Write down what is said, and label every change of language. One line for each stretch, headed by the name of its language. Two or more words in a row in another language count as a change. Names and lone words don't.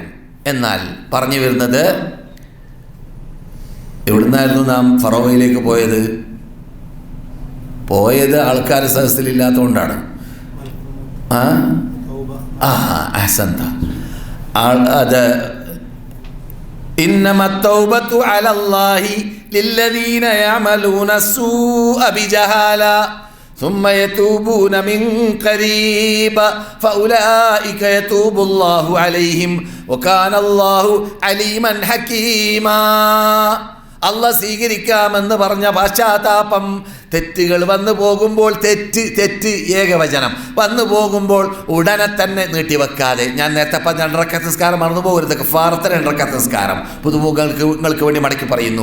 Malayalam: എന്നാൽ പറഞ്ഞു വരുന്നത്, എവിടുന്നായിരുന്നു നാം ഫറോവയിലേക്ക് പോയത് ആൾക്കാർ സദസ്സിലില്ലാത്തതുകൊണ്ടാണ്.
Arabic: അത് إنما التوبة على الله للذين يعملون السوء بجهالة ثم يتوبون من قريب فأولئك يتوب الله عليهم وكان الله عليما حكيما.
Malayalam: അള്ളാഹ് സ്വീകരിക്കാമെന്ന് പറഞ്ഞ പശ്ചാത്താപം തെറ്റുകൾ വന്നു പോകുമ്പോൾ, തെറ്റ് ഏകവചനം വന്നു പോകുമ്പോൾ ഉടനെ തന്നെ നീട്ടിവെക്കാതെ, ഞാൻ നേരത്തെ പറഞ്ഞ 2 റക്അത്ത് നിസ്കാരം മറന്നു പോകരുത്, കഫാറത്ത് 2 റക്അത്ത് നിസ്കാരം പുതുമുഖങ്ങൾക്ക് വേണ്ടി മടക്കി പറയുന്നു.